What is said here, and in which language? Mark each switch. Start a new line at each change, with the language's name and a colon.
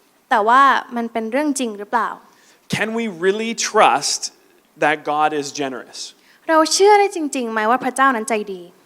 Thai: แต่ว่ามันเป็นเรื่องจริงหรือเปล่า
English: Can we really trust that God is generous
Thai: เราเชื่อได้จริงๆไหมว่าพระเจ้านั้นใจดี